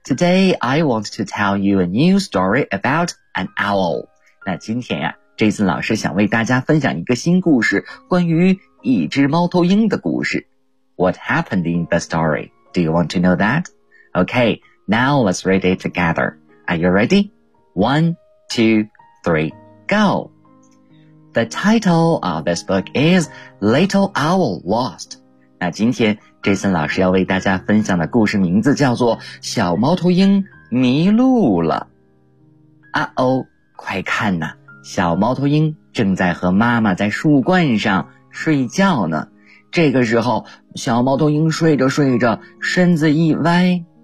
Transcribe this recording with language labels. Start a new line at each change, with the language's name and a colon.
English: Today, I want to tell you a new story about an owl.
Chinese: 那今天呀、Jason 老师想为大家分享一个新故事，关于一只猫头鹰的故事。
English: What happened in the story? Do you want to know that? Okay, now let's read it together. Are you ready? 1, 2, 3, go. The title of this book is Little Owl Lost.
Chinese: 那今天 Jason 老师要为大家分享的故事名字叫做小猫头鹰迷路了。快看呐，小猫头鹰正在和妈妈在树冠上睡觉呢。这个时候小猫头鹰睡着睡着身子一歪。